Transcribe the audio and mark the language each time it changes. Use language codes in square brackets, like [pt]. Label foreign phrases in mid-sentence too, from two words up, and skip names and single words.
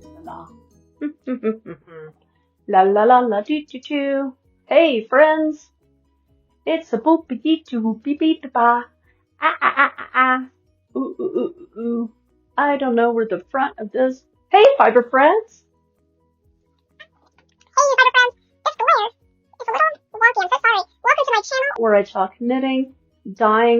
[en] saw. La la la la doo doo doo. Hey friends, it's a boopy dee doo beep beep ba. Ah ah ah ah ah. Ooh ooh ooh ooh ooh. I don't know where the front of this. Hey fiber friends. Hey, you fiber friends, it's the layer. It's a little wonky, I'm so sorry. Welcome to my channel Where I talk knitting, dyeing.